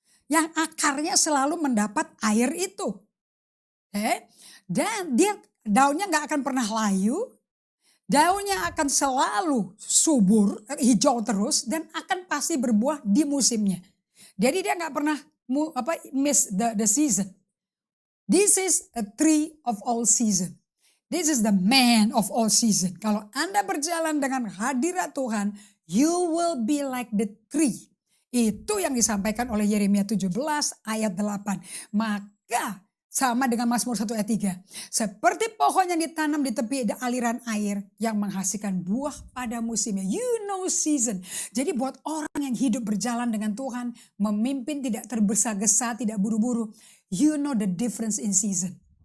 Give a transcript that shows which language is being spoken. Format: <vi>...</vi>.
<id>Yang akarnya selalu mendapat air itu. Dan daunnya gak akan pernah layu. Daunnya akan selalu subur, hijau terus. Dan akan pasti berbuah di musimnya. Jadi dia gak pernah</id> <en>miss the season. This is a tree of all season. This is the man of all season.</en> <id>Kalau Anda berjalan dengan hadirat Tuhan,</id> <en>you will be like the tree.</en> <id>Itu yang disampaikan oleh Yeremia 17 ayat 8. Maka sama dengan Mazmur 1 ayat 3. Seperti pohon yang ditanam di tepi aliran air yang menghasilkan buah pada musimnya.</id> <en>You know season.</en> <id>Jadi buat orang yang hidup berjalan dengan Tuhan, memimpin tidak tergesa-gesa, tidak buru-buru.</id> <en>You know the difference in season.</en>